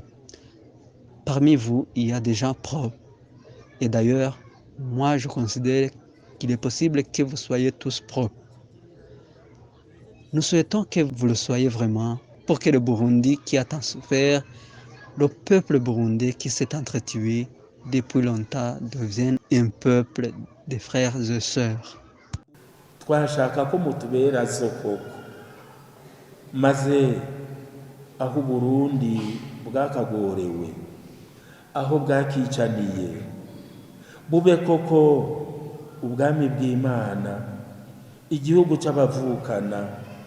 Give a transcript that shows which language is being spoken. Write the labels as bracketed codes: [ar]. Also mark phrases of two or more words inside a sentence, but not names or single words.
[fr] Parmi vous, il y a des gens propres. Et d'ailleurs, moi, je considère qu'il est possible que vous soyez tous propres. Nous souhaitons que vous le soyez vraiment pour que le Burundi qui a tant souffert, le peuple burundais qui s'est entretué depuis longtemps devienne un peuple de frères et sœurs. [rn] Twashaka ko mutubera soko maze aho Burundi bwakagorewe, aho bwakicaniye, bube koko ubwami bw'Imana, igihugu cy'abavukana,